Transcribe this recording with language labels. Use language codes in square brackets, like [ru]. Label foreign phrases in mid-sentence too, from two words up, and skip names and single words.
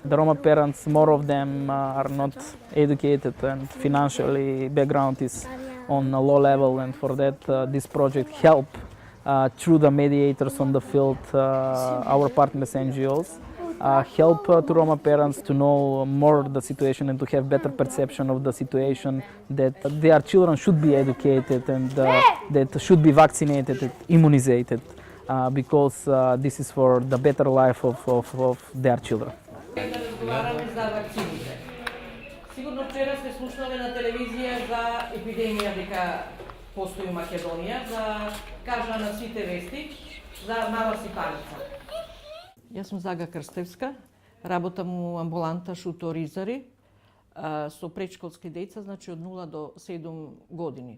[en] The Roma parents, more of them are not educated and financially background is on a low level, and for that this project help through the mediators on the field, our partners NGOs, help to Roma parents to know more the situation and to have better perception of the situation, that their children should be educated and that should be vaccinated and immunized, because this is for the better life of their children. [mk] Сигурно вчера сте слушнале на телевизија за епидемија дека постои у Македонија, за кажа на сите вести за мала сипаница. Јас сум Зага Крстевска, работам у амбуланта Шуторизари со предшколски деца, значи од 0 до 7 години.